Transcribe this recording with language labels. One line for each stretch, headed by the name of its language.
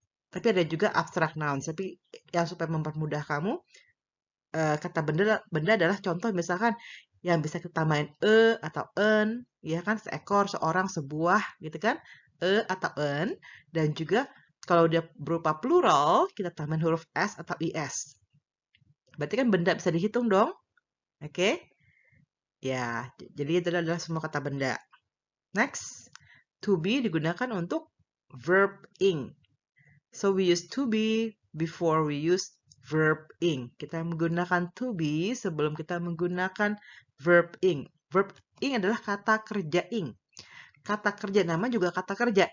Indonesian: Tapi ada juga abstract nouns. Tapi yang supaya mempermudah kamu, kata benda adalah contoh misalkan yang bisa kita tambahin atau en, ya kan, seekor, seorang, sebuah, gitu kan, atau en, dan juga kalau dia berupa plural, kita tambahin huruf s atau is. Berarti kan benda bisa dihitung dong, oke? Ya, jadi itu adalah semua kata benda. Next, to be digunakan untuk verb ing.
English: So we use to be before we use verb ing.
Indonesian: Kita menggunakan to be sebelum kita menggunakan verb ing. Verb ing adalah kata kerja ing. Kata kerja, nama juga kata kerja.